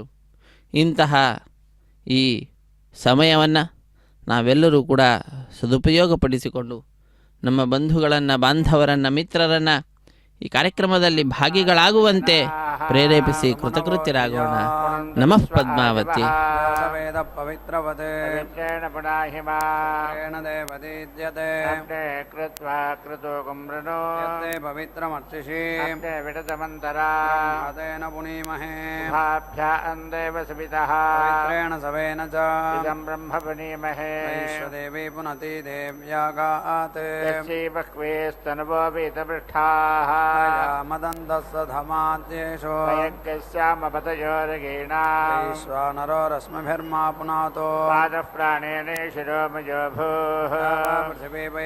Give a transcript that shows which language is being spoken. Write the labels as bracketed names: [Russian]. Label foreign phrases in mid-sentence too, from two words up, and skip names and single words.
[Kannada] ಇಂತಹ ಈ ಸಮಯವನ್ನು ನಾವೆಲ್ಲರೂ ಕೂಡ ಸದುಪಯೋಗಪಡಿಸಿಕೊಂಡು ನಮ್ಮ ಬಂಧುಗಳನ್ನು ಬಾಂಧವರನ್ನು ಮಿತ್ರರನ್ನು ಈ ಕಾರ್ಯಕ್ರಮದಲ್ಲಿ ಭಾಗಿಗಳಾಗುವಂತೆ ಪ್ರೇರೇಪಿಸಿ ಕೃತಕೃತ್ಯರಾಗೋಣ. [Sanskrit] ನಮಃ ಪದ್ಮಾವತಿ. ವೇದ ಪವಿತ್ರವತೆ ಪವಿತ್ರಮರ್ಚಿಷಿ ವಿಡತಮಂತರೇನ ಪುನೀಮಹೇ ಪವಿತ್ರೇಣ ಸವೇನ ಚ ಬ್ರಹ್ಮ ಪುನೀಮಹೇ ದೇವಿ ಪುನತಿ ದೇವ್ಯಾಗಾತ್ ಬಹ್ವೇಸ್ತನವೋ ವೇದಪೃಷ್ಠಾಃ ಮದಂತಸ್ಸಧಮಾದ್ಯೇಷೋ ಶ್ವಾನರೋ ರಶ್ಮಿಭಿರ್ಮಾ ಪುನಾತೋ ಪಾದಪ್ರಾಣೇನ ಶಿರೋಮಜೋ ಭೂಃ ಪೃಥಿವೀ